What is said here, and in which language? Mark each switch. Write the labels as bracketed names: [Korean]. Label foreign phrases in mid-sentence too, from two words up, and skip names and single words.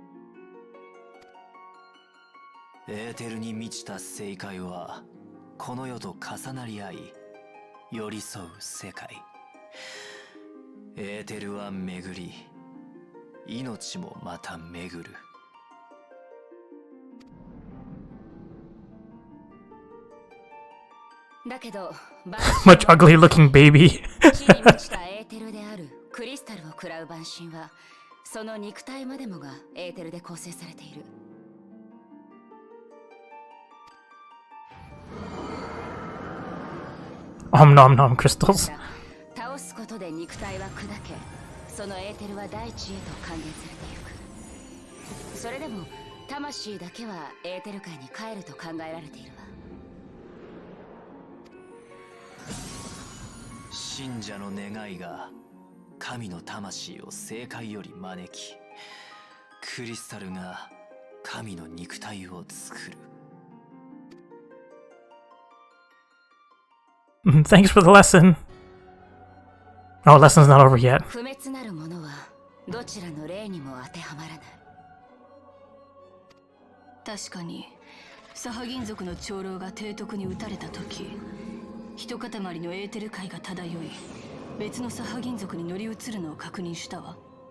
[Japanese] エーテルに満ちた正解はこの世と重なり合い寄り添う世界。エーテルは巡り、命もまた巡る。だけど [English] Much ugly looking baby. [Japanese] 地に満ちたエーテルであるクリスタルを食らう晩神は、その肉体までもがエーテルで構成されている。 [English] Om nom nom crystals. [Japanese] 倒すことで肉体は砕け、そのエーテルは大地へと還元されていく。それでも魂だけはエーテル界に帰ると考えられているわ。信者の願いが神の魂を正解より招き、 クリスタルが神の肉体を作る。 [English] Thanks for the lesson. Oh, lesson's not over yet. [Japanese] 不滅なるものはどちらの例にも当てはまらない。確かにサハ銀族の長老が提督に撃たれた時、一塊のエーテル界が漂い別のサハ銀族に乗り移るのを確認したわ。